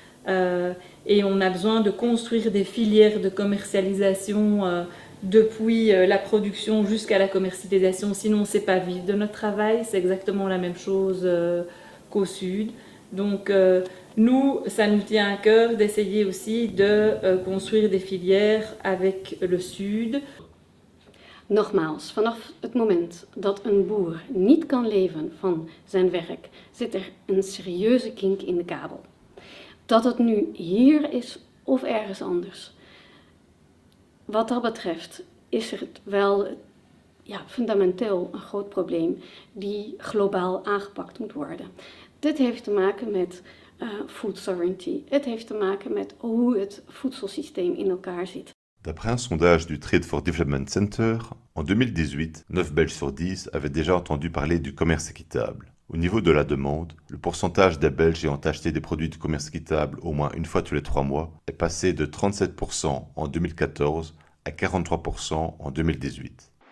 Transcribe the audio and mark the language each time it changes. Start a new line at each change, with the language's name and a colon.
French: Et on a besoin de construire des filières de commercialisation depuis la production jusqu'à la commercialisation, sinon on ne sait pas vivre de notre travail, c'est exactement la même chose qu'au sud. Donc nous, ça nous tient à cœur d'essayer aussi de construire des filières avec le sud.
Dutch: Nogmaals, vanaf het moment dat een boer niet kan leven van zijn werk, zit er een serieuze kink in de kabel. Dat het nu hier is of ergens anders. Wat dat betreft is er wel fundamenteel een groot probleem die globaal aangepakt moet worden. Dit heeft te maken met food sovereignty. Het heeft te maken met hoe het voedselsysteem in elkaar zit.
French: D'après un sondage du Trade for Development Center, en 2018, 9 Belges sur 10 avaient déjà entendu parler du commerce équitable. Au niveau de la demande, le pourcentage des Belges ayant acheté des produits du commerce équitable au moins une fois tous les 3 mois est passé de 37% en 2014 à 43% en 2018.